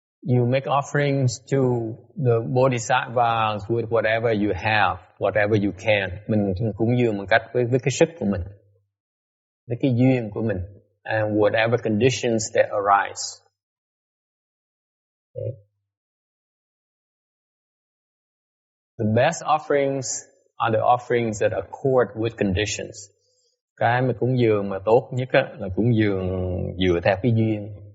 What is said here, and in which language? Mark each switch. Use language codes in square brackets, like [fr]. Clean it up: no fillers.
[en] You make offerings to the bodhisattvas with whatever you have, whatever you can. [vi] Mình cúng dường một cách với cái sức của mình, với cái duyên của mình, [en] and whatever conditions that arise. Okay. The best offerings are the offerings that accord with conditions. [vi] Cái mà cúng dường mà tốt nhất là cúng dường dựa theo cái duyên.